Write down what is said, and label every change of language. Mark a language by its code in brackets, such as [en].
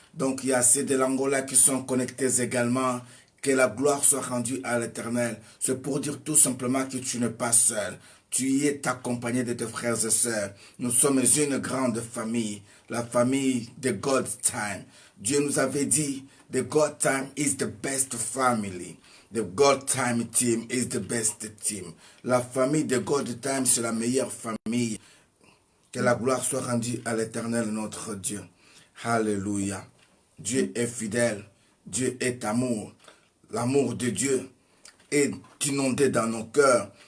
[fr] Donc il y a ceux de l'Angola qui sont connectés également. Que la gloire soit rendue à l'Éternel. C'est pour dire tout simplement que tu n'es pas seul. Tu es accompagné de tes frères et sœurs. Nous sommes une grande famille, la famille de God's Time. Dieu nous avait dit, [en] the God Time is the best family. The God Time team is the best team. [fr] La famille de God Time, c'est la meilleure famille. Que la gloire soit rendue à l'Éternel, notre Dieu. Alléluia. Dieu est fidèle. Dieu est amour. L'amour de Dieu est inondé dans nos cœurs.